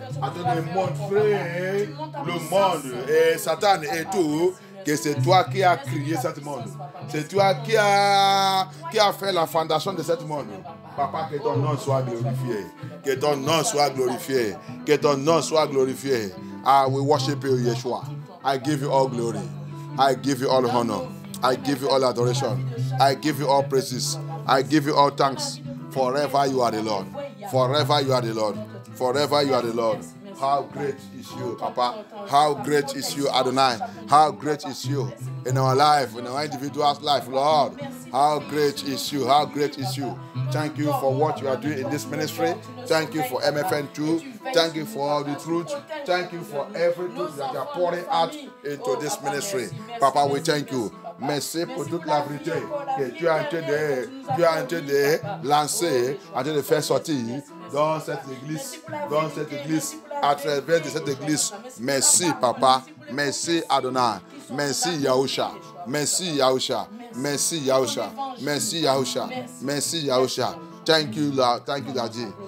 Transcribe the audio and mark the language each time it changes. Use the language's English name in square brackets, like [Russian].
[French] En train de montrer le monde et Satan et tout. Que c'est toi qui as créé ce monde. C'est toi qui a fait la fondation de ce monde. Papa, que ton nom soit glorifié. Que ton nom soit glorifié. Que ton nom soit glorifié. [English] I will worship you, Yeshua. I give you all glory. I give you all honor. I give you all adoration. I give you all praises. I give you all thanks. Forever you are the Lord. Forever you are the Lord. Forever you are the Lord. How great is you, Papa? How great is you, Adonai? How great is you in our life, in our individual's life, Lord? How great is you? How great is you? Thank you for what you are doing in this ministry. Thank you for MFN2. Thank you for all the truth. Thank you for everything that you are pouring out into this ministry. Papa, we thank you. [French] Merci pour toute la vérité que tu es en train de lancer, en train de faire sortir dans cette église, à travers de cette église. Merci, Papa. Merci, Adonai. Merci, Yahusha. Merci, Yahusha. Merci, Yahusha. Merci, Yahusha. Merci, Yahusha. [English] Thank you, Lord. Thank you, Daddy.